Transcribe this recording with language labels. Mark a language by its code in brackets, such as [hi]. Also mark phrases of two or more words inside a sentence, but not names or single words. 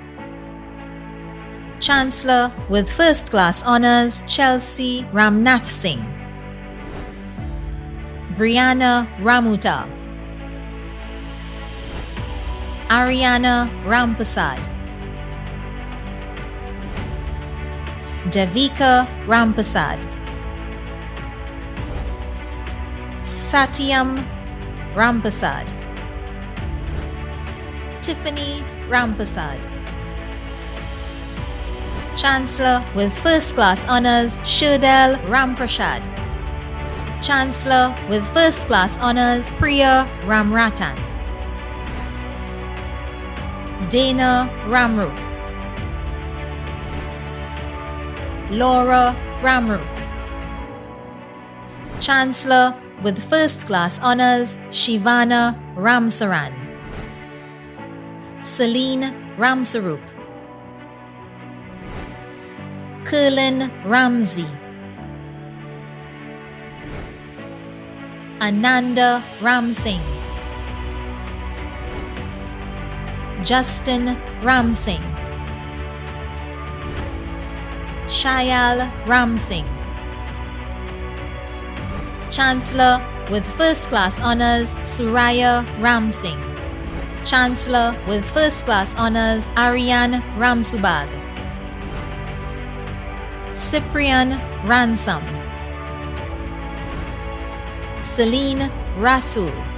[en] Chancellor with First Class Honours, Chelsea Ramnath Singh, Brianna Ramuta, Ariana Rampasad, Devika Rampasad, Satyam Rampasad, Tiffany Rampasad. Chancellor with First Class Honours, Sherdal Ramprashad. Chancellor with First Class Honours, Priya Ramratan, Dana Ramrup, Laura Ramrup. Chancellor with First Class Honours, Shivana Ramsaran, Celine Ramsarup, Kurlin Ramsey, Ananda Ramsingh, Justin Ramsingh, Shayal Ramsingh. Chancellor with First Class Honours, Suraya Ramsingh. Chancellor with First Class Honours, Aryan Ramsubag, Cyprian Ransom, Celine Rasul.